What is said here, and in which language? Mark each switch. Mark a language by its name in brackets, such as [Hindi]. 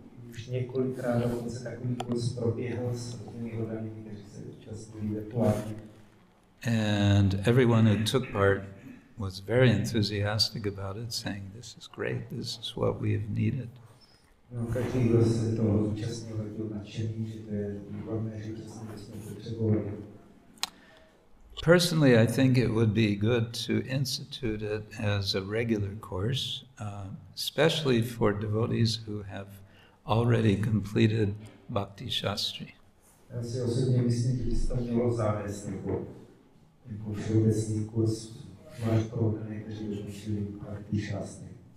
[Czech] Už několikrát dokonce takový kurz proběhl s různými hodami, kteří se účastnili virtuálně. [English] And everyone who took part was very enthusiastic about it, saying, "This is great, this is what we have needed." [Czech] No, každý, kdo se toho zúčastnil, tak byl nadšený, že to je výborné, že přesně jsme potřebovali. [English] Personally, I think it would be good to institute it as a regular course, especially for devotees who have already completed Bhakti Śāstri. [Czech] Já si osobně myslím, že by se to mělo zavést jako všeobecný kurz, zvlášť pro lidé, kteří dokončili Bhakti Śāstri.